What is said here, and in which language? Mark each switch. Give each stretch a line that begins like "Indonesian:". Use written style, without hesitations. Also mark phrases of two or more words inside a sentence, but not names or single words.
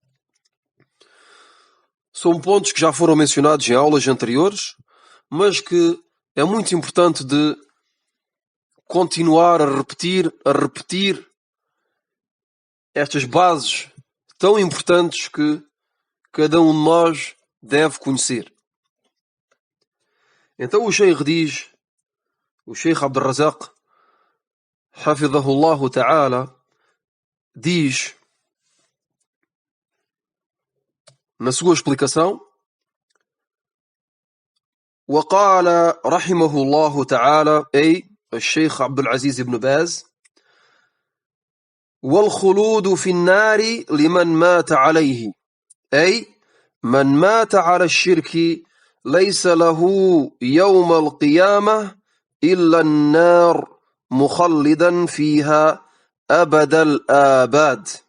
Portuguese: São pontos que já foram mencionados em aulas anteriores, mas que é muito importante de continuar a repetir estas bases tão importantes que cada um de nós deve conhecer. Então o Sheikh diz, o Sheikh Abdul Razak,
Arabic: حفظه الله تعالى,
Portuguese: diz na sua explicação:
Arabic: وقال رحمه الله تعالى، أي الشيخ عبد العزيز بن باز: والخلود في النار لمن مات عليه، أي من مات على الشرك ليس له يوم القيامة إلا النار مخلدا فيها أبد الآباد.